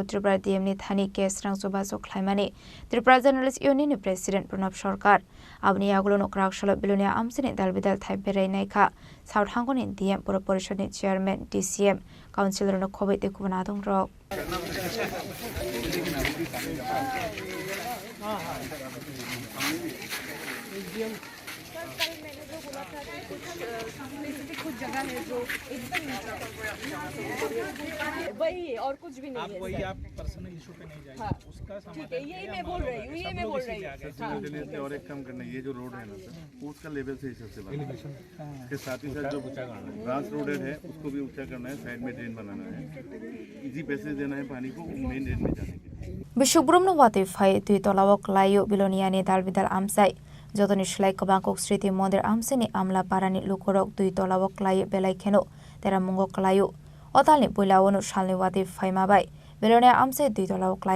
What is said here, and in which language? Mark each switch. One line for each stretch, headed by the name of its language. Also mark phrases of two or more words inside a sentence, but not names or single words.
Kok Borok: Tripura DM ni thani case rang soba so khlaimani Tripura Journalist Union ni President Pranab Sarkar abni agulo nokraksholo bilane amseni dalbidal thai berai naikha South Hangoni DM Pura Porishod ni Chairman DCM Councilor no khobai te kubana dong rok
Hindi: कुछ जगह है जो एकदम वही और कुछ भी नहीं है वही आप
English: personal issue
Hindi: पे नहीं जाइए उसका ठीक है यही मैं बोल रही हूँ और एक काम करना ये जो रोड है ना सर उसका लेवल से हिसाब से बनाना है साथ ही साथ जो
English: grass road
Hindi: है उसको भी ऊंचा करना है साइड में ड्रेन बनाना है
English: easy passage
Hindi: देना है पानी को
English: main drain
Hindi: में जाने के
Kok Borok: Bishubrum no wate fai tui tolawok layo biloniani dalbidal amsai Jotoni shlai kabangkok sriti mondir amseni amla parani lukorok tui tolawok layo belai kheno tera mungok layo otalni poilawonu shalni wate fai mabai bilonia amsai tui tolawok lai